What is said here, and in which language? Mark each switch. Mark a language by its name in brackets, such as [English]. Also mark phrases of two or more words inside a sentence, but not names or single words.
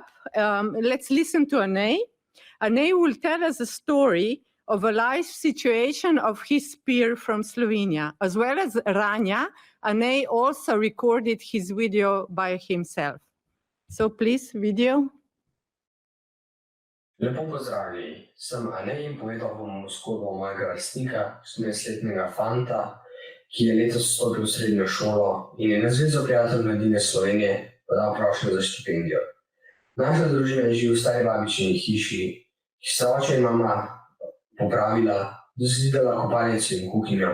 [English] Let's listen to Anei. Anei will tell us a story of a life situation of his peer from Slovenia, as well as Ranja. Anei also recorded his video by himself. So please, video. [Slovenian] Lepo pozdravljeni, sem Anej in povedal bom zgodbo mojega vrstnika, 18-letnega fanta, ki je letos vstopil v srednjo šolo in je na Zvezo prijateljev mladine Slovenije podal prošnjo za štipendijo. Naša družina živi v stari babičini hiši, ki sta oče in mama popravila, dozidala kopalnico in kuhinjo.